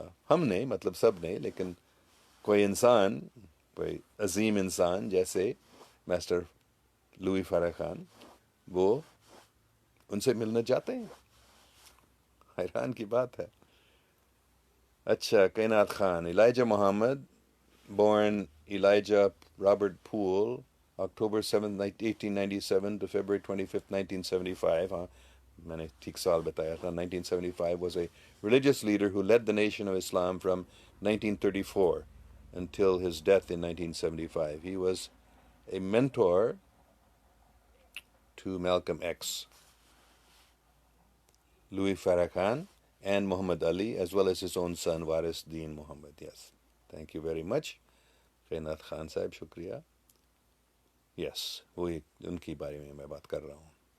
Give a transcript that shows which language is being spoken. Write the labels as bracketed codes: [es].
[ur] ہم نہیں، مطلب سب نہیں، لیکن کوئی انسان، کوئی عظیم انسان جیسے ماسٹر لوئی فارغ خان، وہ ان سے ملنے جاتے ہیں۔ حیران کی بات ہے۔ اچھا، کائنات خان، الائجہ محمد [en] born Elijah Robert Poole, October 7th, 1897 to February 25th, 1975. [ur] میں نے ٹھیک سال بتایا تھا۔ [en] 1975 was a religious leader who led the nation of Islam from 1934 until his death in 1975. He was a mentor to Malcolm X, Louis Farrakhan, and Muhammad Ali, as well as his own son, Waris Deen Muhammad. Yes. Thank you very much. [ur] قینات Khan صاحب، شکریہ۔ یس، وہی ان کی بارے میں بات کر رہا ہوں۔